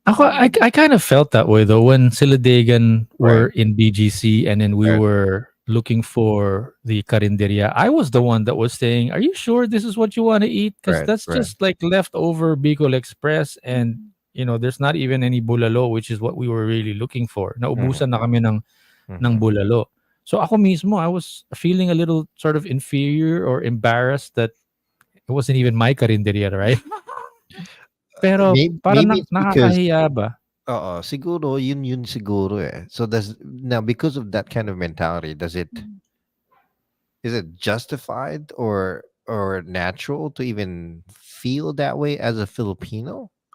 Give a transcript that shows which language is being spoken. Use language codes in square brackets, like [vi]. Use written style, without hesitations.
[en] Ako, I kind of felt that way though when sila Dagan were in BGC and then we Right. were looking for the karinderya. I was the one that was saying, "Are you sure this is what you want to eat?" Because Right, that's right. just like leftover Bicol Express, and there's not even any bulalo, which is what we were really looking for. [tl] Naubusan na kami ng bulalo. [en] So [tl] ako mismo, [en] I was feeling a little sort of inferior or embarrassed that it wasn't even my karinderya, right? [tl] Pero parang [en] maybe it's because [tl] nakakahiya ba? siguro yun siguro eh. [en] So now because of that kind of mentality, is it justified or natural to even feel that way as a Filipino?